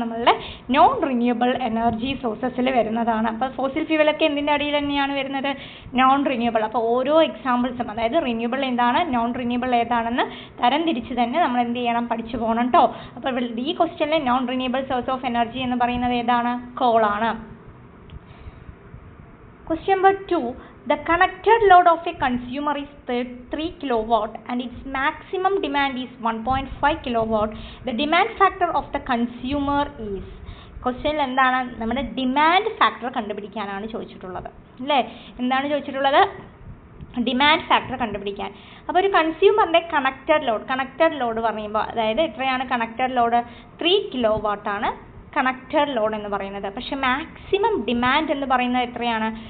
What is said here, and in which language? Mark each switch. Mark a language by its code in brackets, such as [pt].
[ml] നമ്മളുടെ non renewable energy സോഴ്സസിൽ വരുന്നതാണ്. അപ്പോൾ ഫോസിൽ ഫ്യൂവലൊക്കെ എന്തിൻ്റെ അടിയിൽ തന്നെയാണ് വരുന്നത്? Non renewable. അപ്പോൾ ഓരോ എക്സാമ്പിൾസും, അതായത് റിന്യൂവബിൾ എന്താണ്, നോൺ റിന്യൂവബിൾ ഏതാണെന്ന് തരംതിരിച്ച് തന്നെ നമ്മൾ എന്ത് ചെയ്യണം? പഠിച്ചു പോകണം കേട്ടോ. അപ്പോൾ ഈ ക്വസ്റ്റ്യനിൽ non renewable source of energy എന്ന് പറയുന്നത് ഏതാണ്? കോളാണ്. [en] Question number 2, the connected load of a consumer is 3 kilowatt and its maximum demand is 1.5 kilowatt. The demand factor of the consumer is. [ml] ക്വസ്റ്റ്യനിൽ എന്താണ്? നമ്മുടെ ഡിമാൻഡ് ഫാക്ടർ കണ്ടുപിടിക്കാനാണ് ചോദിച്ചിട്ടുള്ളത് അല്ലേ? എന്താണ് ചോദിച്ചിട്ടുള്ളത്? ഡിമാൻഡ് ഫാക്ടർ കണ്ടുപിടിക്കാൻ. അപ്പോൾ ഒരു കൺസ്യൂമറിൻ്റെ കണക്റ്റഡ് ലോഡ് പറയുമ്പോൾ, അതായത് എത്രയാണ് കണക്റ്റഡ് ലോഡ്? 3 കിലോവാട്ട് ആണ് കണക്റ്റഡ് ലോഡ് എന്ന് പറയുന്നത്. പക്ഷേ മാക്സിമം ഡിമാൻഡ് എന്ന് പറയുന്നത് എത്രയാണ്?